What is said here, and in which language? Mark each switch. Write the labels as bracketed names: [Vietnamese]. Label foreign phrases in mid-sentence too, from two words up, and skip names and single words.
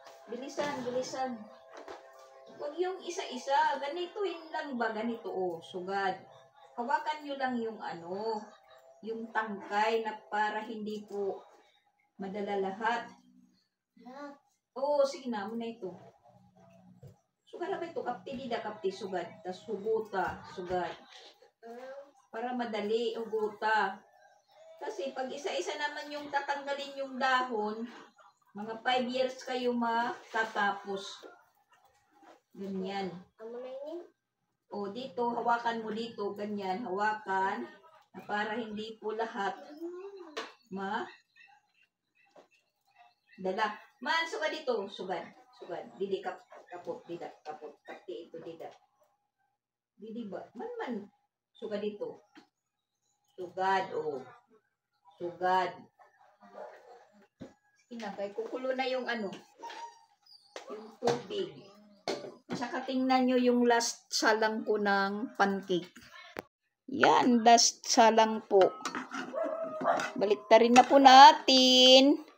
[Filipino] Bilisan, bilisan. Huwag yung isa-isa. Ganituin lang ba? Ganito, oh, sugad. Hawakan nyo lang yung ano, yung tangkay na para hindi po madala lahat. Oo, sige na, muna ito. Sugad na ba ito? [Waray] Kapti dida, kapti, sugad. Tapos huguta, sugad. Para madali, huguta. [Filipino] Kasi pag isa-isa naman yung tatanggalin yung dahon, mga 5 years kayo matatapos. Ganyan. O dito, hawakan mo dito, ganyan, hawakan. Na para hindi po lahat dala. [Waray] Man, sugad dito, sugad. Sugad. Didi kapot, dida, kapot. Kapti ito, dida. Didi ba? Man. Sugad dito. Sugad, oh. Sugad. [Filipino] Sige na, kaya kukulo na yung ano, yung tubig. Saka tingnan nyo yung last salang ko ng pancake. Yan, last salang po. Baliktarin na po natin.